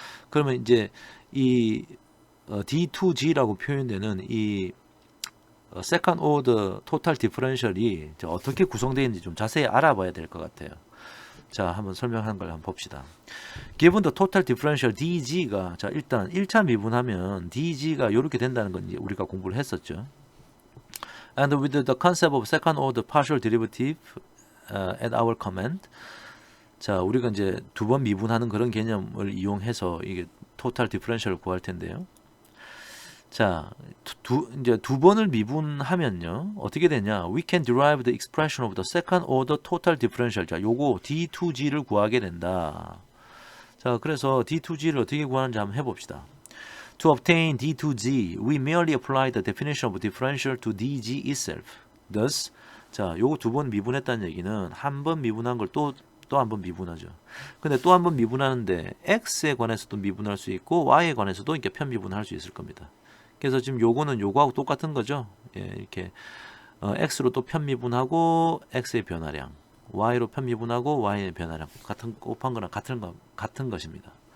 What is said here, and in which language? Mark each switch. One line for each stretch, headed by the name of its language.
Korean: 그러면 이제 이 d2g라고 표현되는 이 second order total differential이 어떻게 구성되어 있는지 좀 자세히 알아봐야 될 것 같아요. 자, 한번 설명하는 걸 한번 봅시다. given the total differential dg가, 자, 일단 1차 미분하면 dg가 이렇게 된다는 건 이제 우리가 공부를 했었죠. And with the concept of second order partial derivative at our command, 자, 우리가 이제 두 번 미분하는 그런 개념을 이용해서 이게 total differential을 구할 텐데요. 자, 이제 두 번을 미분하면요, 어떻게 되냐?
English: We can derive the expression of the second order total differential.
Korean: 자, 요거 d2g를 구하게 된다. 자, 그래서 d2g를 어떻게 구하는지 한번 해봅시다.
English: To obtain d2g, we merely apply the definition of differential to dg itself.
Korean: Thus, 자, 요거 두 번 미분했다는 얘기는 한 번 미분한 걸 또 한 번 미분하죠. 근데 또 한 번 미분하는데 x에 관해서도 미분할 수 있고 y에 관해서도 이렇게 편미분할 수 있을 겁니다. 그래서 지금 요거는 요거하고 똑같은 거죠. 예, 이렇게 x로 또 편미분하고 x의 변화량, y로 편미분하고 y의 변화량 같은 곱한 거랑 같은 것입니다.